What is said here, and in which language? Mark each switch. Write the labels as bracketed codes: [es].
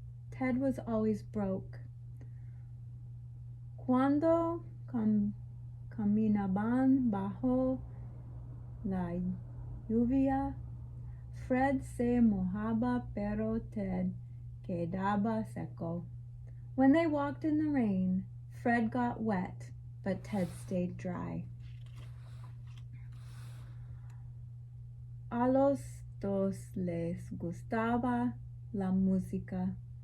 [en] Ted was always broke. [es] Cuando caminaban bajo la lluvia, Fred se mojaba, pero Ted quedaba seco. [en] When they walked in the rain, Fred got wet, but Ted stayed dry. [es] A los dos les gustaba la música.